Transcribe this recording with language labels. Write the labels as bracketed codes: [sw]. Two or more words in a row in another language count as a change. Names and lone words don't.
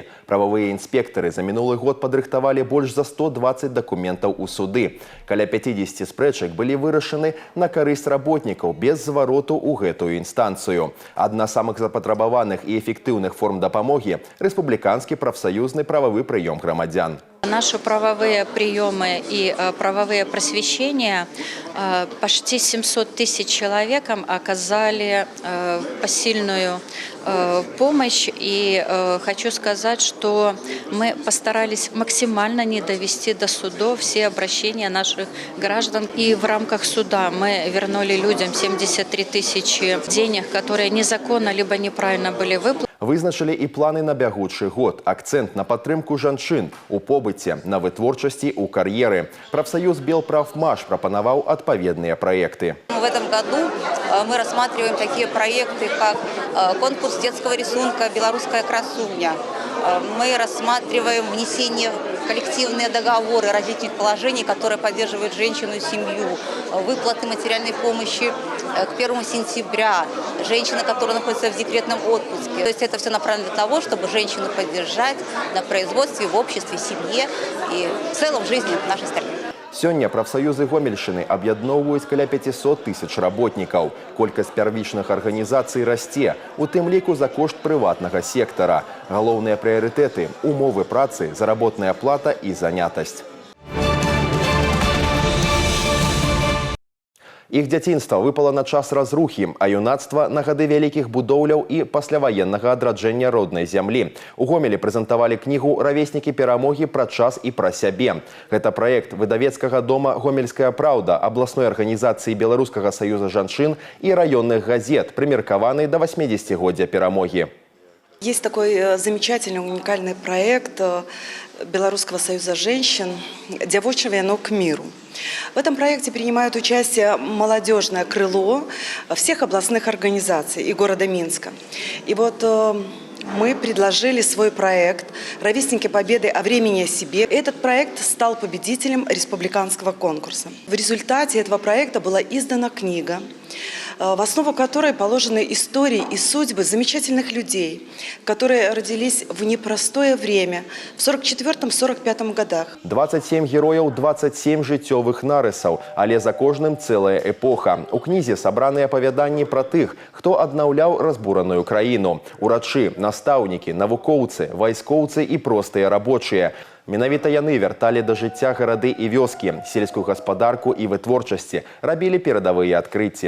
[be] Прававыя інспектары за мінулы год падрыхтавалі больш за 120 дакументаў у суды. Каля 50 спрэчак былі вырашаны на карысць работнікаў без звароту ў гэтую інстанцыю. Адна з самых запатрабаваных і эфектыўных форм дапамогі – рэспубліканскі прафсаюзны прававы прыём грамадзян. [ru] Наши правовые приемы и правовые просвещения почти 700 тысяч человекам оказали посильную помощь. И хочу сказать, что мы постарались максимально не довести до судов все обращения наших граждан. И в рамках суда мы вернули людям 73 тысячи денег, которые незаконно либо неправильно были выплачены. [be] Вызначылі і планы на бягучы год. Акцэнт на падтрымку жанчын у побыце, на вытворчасці, у кар'еры. Прафсаюз Белправмаш прапанаваў адпаведныя праекты. [ru] В этом году мы рассматриваем такие проекты, как конкурс детского рисунка «Белорусская красуня». Мы рассматриваем внесение в коллективные договоры различных положений, которые поддерживают женщину и семью, выплаты материальной помощи к 1 сентября, женщины, которые находятся в декретном отпуске. То есть это все направлено для того, чтобы женщину поддержать на производстве, в обществе, в семье и в целом в жизни нашей страны. [be] Сёння прафсаюзы Гомельшчыны аб'ядноўваюць каля 500 тысяч работнікаў. Колькасць первічных арганізацый расце, у тым ліку за кошт прыватнага сектара. Галоўныя прыярытэты – умовы працы, заработная плата і занятасць. Іх дзяцінства выпала на час разрухі, а юнацтва на гады вялікіх будоўляў і пасляваеннага адраджэння роднай зямлі. У Гомелі прэзентавалі кнігу «Равеснікі перамогі пра час і пра сябе». Гэта праект выдавецкага дома «Гомельская правда», абласной арганізацыі Беларускага саюза жанчын і раённых газет, прымеркаваны да 80-годдзя перамогі. [ru] Есть такой замечательный, уникальный проект Белорусского союза женщин «Девочье венок к миру». В этом проекте принимают участие молодежное крыло всех областных организаций и города Минска. И вот мы предложили свой проект «Ровесники Победы о времени о себе». Этот проект стал победителем республиканского конкурса. В результате этого проекта была издана книга, в основу которой положены истории и судьбы замечательных людей, которые родились в непростое время, в 44-45 годах. [be] 27 герояў, 27 жыццёвых нарысаў, але за кожным цэлая эпоха. У кнізе сабраныя апавяданні пра тых, хто аднаўляў разбураную краіну. Урачы, настаўнікі, навукоўцы, вайскоўцы і простыя рабочыя. Менавіта яны вярталі да жыцця гарады і вёскі, сельскую гаспадарку і вытворчасці, рабілі перадавыя адкрыцці.